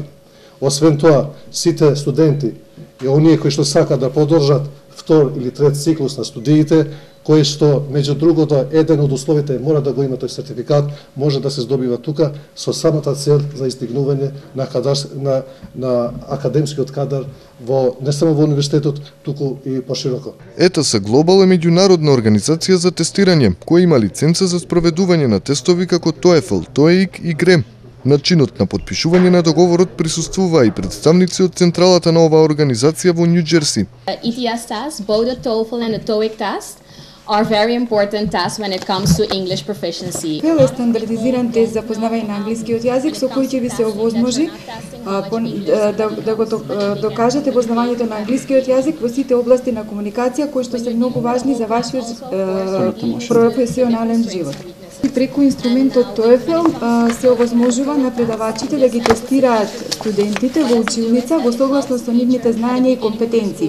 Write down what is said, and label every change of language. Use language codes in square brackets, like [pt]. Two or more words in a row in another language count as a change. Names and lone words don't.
[mk] Освен тоа, сите студенти и оние кои што сакаат да продолжат втор или трет циклус на студиите, кои што, меѓу другото, еден од условите мора да го има тој сертификат, може да се здобива тука со самата цел за истигнување на академскиот кадар не само во универзитетот, туку и пошироко. ЕТС Глобал е меѓународна организација за тестирање, која има лиценца за спроведување на тестови како TOEFL, TOEIC и GRE. Начинот на потпишување на договорот присуствуваа и представници од централата на оваа организација во Нью Џерси. [en] ETS tests, both the TOEFL and the TOEIC test, are very important tests when it comes to English proficiency. [mk] TOEFL е стандардизиран тест за познавање на англискиот јазик со кој ќе ви се овозможи да го докажете познавањето на англискиот јазик во сите области на комуникација кои што се многу важни за вашиот професионален живот. Преку инструментот TOEFL се овозможува на предавачите да ги тестираат студентите во училница во согласно со нивните знаења и компетенции.